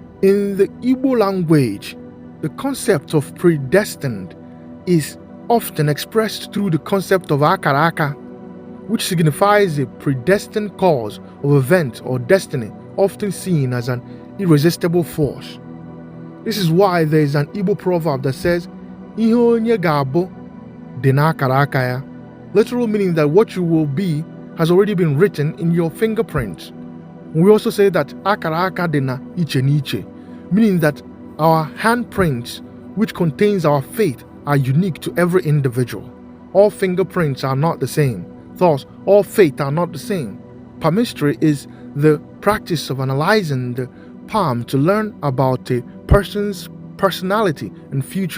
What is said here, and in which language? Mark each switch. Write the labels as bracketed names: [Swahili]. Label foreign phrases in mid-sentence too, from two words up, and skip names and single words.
[English] In the Igbo language, the concept of predestined is often expressed through the concept of akaraka, which signifies a predestined cause of event or destiny, often seen as an irresistible force. This is why there is an Igbo proverb that says, [Igbo] "Ihe onye ga-abụ dị n'akara aka ya," [English] literal meaning that what you will be has already been written in your fingerprints. We also say that [Igbo] akara aka dị na iche n'iche, [English] meaning that our handprints, which contains our fate, are unique to every individual. All fingerprints are not the same. Thus, all fate are not the same. Palmistry is the practice of analyzing the palm to learn about a person's personality and future.